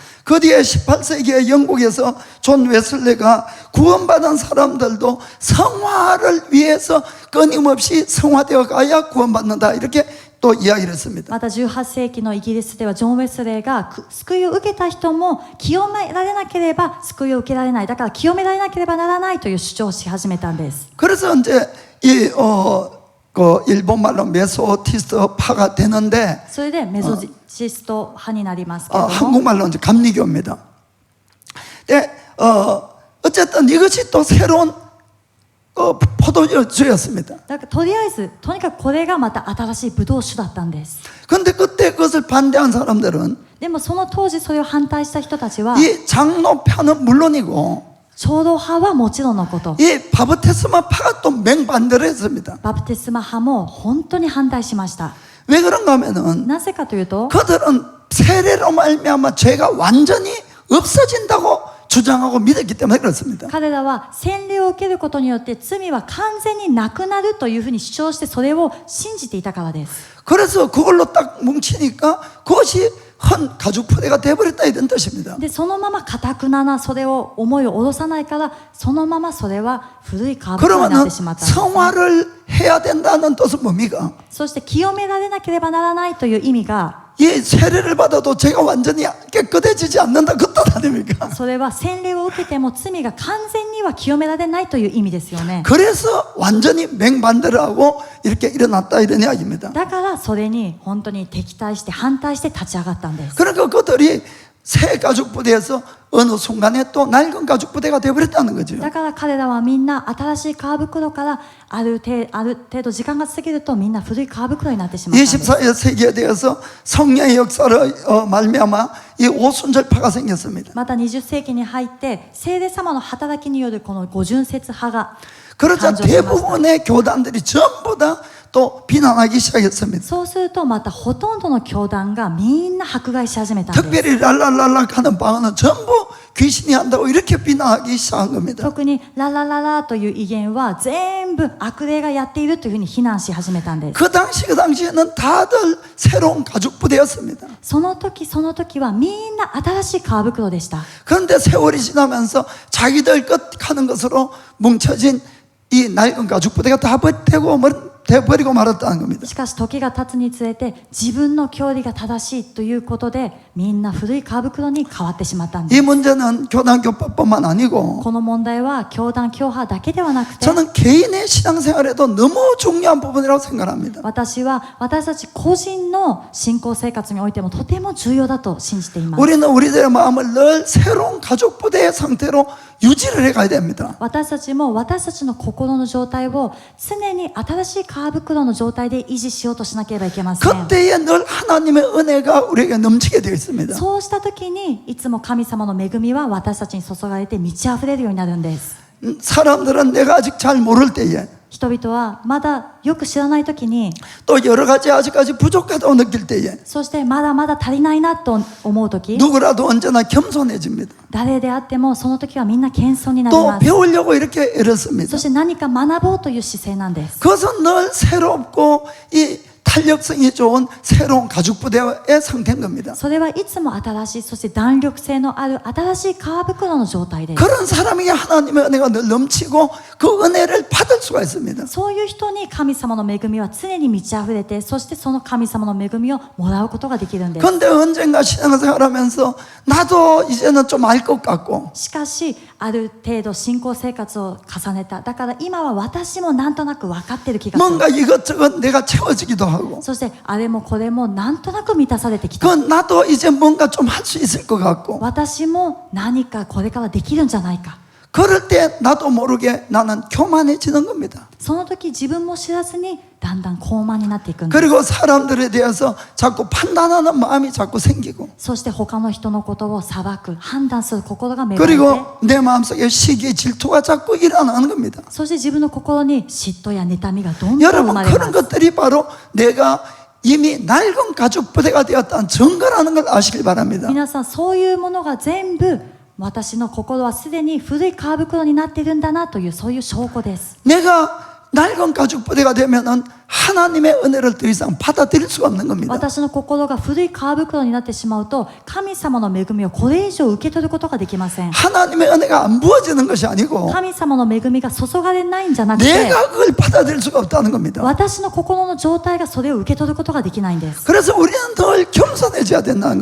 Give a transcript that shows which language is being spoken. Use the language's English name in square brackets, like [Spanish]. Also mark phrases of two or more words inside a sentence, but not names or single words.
[Korean] 그 뒤에 18세기에 영국에서 존 웨슬레가 구원받은 사람들도 성화를 위해서 끊임없이 성화되어 가야 구원받는다 이렇게 또 이야기를 했습니다. [Japanese] また18世紀のイギリスではジョン・ウェスレーが救いを受けた人も清められなければ救いを受けられない。だから清められなければならないという主張をし始めたんです。 [Korean] 그래서 이제 그 일본 말로 메소티스트파가 되는데 [Japanese] それでメソジスト派になりますけれども、 [Korean] 한국말로 이제 감리교입니다. 네, 어쨌든 이것이 또 새로운 포도주였습니다. [Japanese] だからとりあえずとにかくこれがまた新しいブドウ酒だったんです。 [Korean] 그런데 그때 그것을 반대한 사람들은 [Japanese] でもその当時それを反対した人たちは [Korean] 이 장로파는 물론이고 [Japanese] 長老派はもちろんのこと、 [Korean] 이 바프티스마파가 또 맹반대를 했습니다. [Japanese] バプテスマ派も本当に反対しました。 [Korean] 왜 그런가 하면은 [Japanese] なぜかというと、 [Korean] 그들은 세례로 말미암아 죄가 완전히 없어진다고 주장하고 믿었기 때문에 그렇습니다. [Japanese] 彼らは洗礼を受けることによって罪は完全になくなるというふうに主張してそれを信じていたからです。 [Korean] 그래서 그걸로 딱 뭉치니까 그것이 헌 가죽 부대가 돼버렸다 이런 뜻입니다. [Japanese] でそのまま堅くななそれを思いを下ろさないからそのままそれは古い皮袋になっ [Korean] 그러면은 [Japanese] てしまったんです。 [Korean] 성화를 해야 된다는 뜻은 뭡니까? [Japanese] そして清められなければならないという意味が、 [Korean] 이 세례를 받아도 죄가 완전히 깨끗해지지 않는다 그 뜻 아닙니까? [Japanese] それは洗礼を受けても罪が完全には清められないという意味ですよね。 [Korean] 그래서 완전히 맹반대를 하고 이렇게 일어났다 이런 이야기입니다. [Japanese] だからそれに本当に敵対して反対して立ち上がったんです。 [Korean] 그러니까 그들이 새 가죽 부대에서 어느 순간에 또 낡은 가죽 부대가 되어버렸다는 거죠. [Japanese] だから彼らはみんな新しい皮袋からある程度時間が過ぎるとみんな古い皮袋になってしまったんです。 [Korean] 24세기에 대해서 성령의 역사를 말미암아 이 오순절파가 생겼습니다. [Japanese] また20世紀に入って聖霊様の働きによるこの五巡節派が [Korean] 그러자 [Japanese] 誕生しました。 [Korean] 대부분의 교단들이 전부 다 또 비난하기 시작했습니다. [Japanese] そうするとまたほとんどの教団がみんな迫害し始めたんです。 [Korean] 특별히 랄랄랄라 하는 방언은 전부 귀신이 한다고 이렇게 비난하기 시작한 겁니다. [Japanese] 特にララララという威厳は全部悪霊がやっているというふうに非難し始めたんです。 [Korean] 그 당시에는 다들 새로운 가죽 부대였습니다. [Japanese] その時はみんな新しい皮袋でした。 [Korean] 그런데 세월이 지나면서 자기들 것 하는 것으로 뭉쳐진 이 낡은 가죽 부대가 다 돼버리고 말았다는 겁니다. [Japanese] しかし時が経つにつれて自分の教理が正しいということでみんな古い皮袋に変わってしまったんです。 [Korean] 이 문제는 교단교파뿐만 아니고 [Japanese] この問題は教団教派だけではなくて [Korean] 저는 개인의 신앙생활에도 너무 중요한 부분이라고 생각합니다. [Japanese] 私たち個人の信仰生活においてもとても重要だと信じています。 [Korean] 우리는 우리들의 마음을 늘 새로운 가죽 부대의 상태로 유지를 해가야 됩니다. [Japanese] 私たちも私たちの心の状態を常に新しい皮袋の状態で維持しようとしなければいけません。 [Korean] 그때에 늘 하나님의 은혜가 우리에게 넘치게 되어 있습니다. [Japanese] そうした時にいつも神様の恵みは私たちに注がれて満ち溢れるようになるんです。 [Korean] 사람들은 내가 아직 잘 모를 때에 [Japanese] 人々はまだよく知らない時に [Korean] 또 여러 가지 아직까지 부족하다고 느낄 때에 [Japanese] そしてまだまだ足りないなと思う時 [Korean] 누구라도 언제나 겸손해집니다. [Japanese] 誰であってもその時はみんな謙遜になり [Korean] 또 [Japanese] ます。 [Korean] 배우려고 이렇게 애렸습니다. [Japanese] そして何か学ぼうという姿勢なんです。 [Korean] 그것은 늘 새롭고 이 탄력성이 좋은 새로운 가죽 부대의 상태인 겁니다. [Japanese] それはいつも新しいそして弾力性のある新しい皮袋の状態です。 [Korean] 그런 사람에게 하나님의 은혜가 늘 넘치고 그 은혜를 받을 수가 있습니다. [Japanese] そういう人に神様の恵みは常に満ち溢れてそしてその神様の恵みをもらうことができるんです。 [Korean] 그런데 언젠가 신앙생활하면서 나도 이제는 좀 알 것 같고 [Japanese] しかしある程度信仰生活を重ねた。だから今は私もなんとなく分かってる気がする。 [Korean] 뭔가 이것저것 내가 채워지기도 하고 [Japanese] そしてあれもこれもなんとなく満たされてきた。 [Korean] 그 나도 이제 뭔가 좀 할 수 있을 것 같고 [Japanese] 私も何かこれからできるんじゃないか。 [Korean] 그럴 때 나도 모르게 나는 교만해지는 겁니다. [Japanese] その時自分も知らずにだんだん高慢になっていくんです。 [Korean] 그리고 사람들에 대해서 자꾸 판단하는 마음이 자꾸 생기고, [Japanese] そして他の人のことを裁く、判断する心が芽生えて、 [Korean] 그리고 내 마음속에 시기, 질투가 자꾸 일어나는 겁니다. [Japanese] そして自分の心に嫉妬や妬みがどんどん生 [Korean] 여러분, [Japanese] まれま [Korean] 그런 [Japanese] す。 [Korean] 것들이 바로 내가 이미 낡은 가죽 부대가 되었다는 증거라는 걸 아시길 바랍니다. [Japanese] 皆さん、そういうものが全部私の心はすでに古い皮袋になっているんだなという、そういう証拠です。 [Korean] 내가 낡은 가죽 부대가 되면은 하나님의 은혜를 더 이상 받아들일 수가 없는 겁니다. [Japanese] 私の心が古い皮袋になってしまうと、神様の恵みをこれ以上受け取ることができません。 [Korean] 하나님의 은혜가 안 부어지는 것이 아니고 [Japanese] 神様の恵みが注がれないんじゃなくて、 [Korean] 내가 그걸 받아들일 수가 없다는 겁니다. [Japanese] 私の心の状態がそれを受け取ることができないんです。 [Korean] 그래서 우리는 늘 겸손해져야 된다는